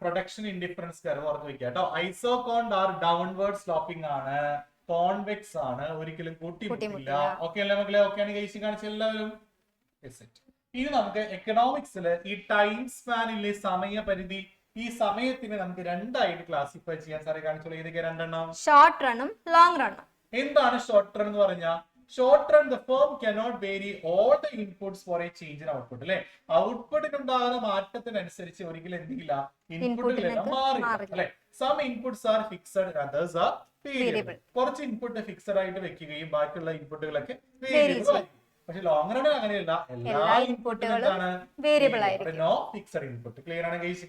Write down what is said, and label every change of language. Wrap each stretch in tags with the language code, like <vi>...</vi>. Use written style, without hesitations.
<ml>Production indifference curve ഓർത്ത് വെക്കുക കേട്ടോ.</ml> <en>isoquant are downward sloping</en> <ml>ആണ്, കോൺവെക്സ് ആണ്, ഒരിക്കലും കൂട്ടിമുട്ടില്ല. ഓക്കെ അല്ലേ മക്കളെ? ഓക്കെ ആണ് ഗൈസ്, കാണിച്ച എല്ലാവരും. ഇനി നമുക്ക് എക്കണോമിക്സിൽ ഈ ടൈം സ്പാനിലെ സമയപരിധി, ഈ സമയത്തിനെ നമുക്ക് 2 ആയിട്ട് ക്ലാസിഫൈ ചെയ്യാൻ സാറേ കാണിച്ചോളൂ. ഏതൊക്കെ 2 എണ്ണം? Short റണ്ണും long റണ്ണും. എന്താണ് ഷോർട്ട് റൺ എന്ന് പറഞ്ഞാൽ,</ml> <en>Short run the firm cannot vary all the inputs for a change in output.</en> <ml>അല്ലെ, ഔട്ട്പുട്ടിനുണ്ടാകുന്ന മാറ്റത്തിനനുസരിച്ച് ഒരിക്കലും എന്തെങ്കില്ല ഇൻപുട്ടിലെല്ലാം മാറില്ല അല്ലെ.</ml> <en>Some inputs are fixed, others are variable.</en> <ml>കുറച്ച് ഇൻപുട്ട് ഫിക്സഡ് ആയിട്ട് വെക്കുകയും ബാക്കിയുള്ള ഇൻപുട്ടുകളൊക്കെ വേരിയബിൾ ആയിരിക്കും. പക്ഷെ ലോങ് റണ്ണിൽ അങ്ങനെയല്ല, എല്ലാ ഇൻപുട്ടുകളും വേരിയബിൾ ആയിരിക്കും.</ml> <en>No fixed input.</en> <ml>ക്ലിയർ ആണ് ഗൈസ്?</ml>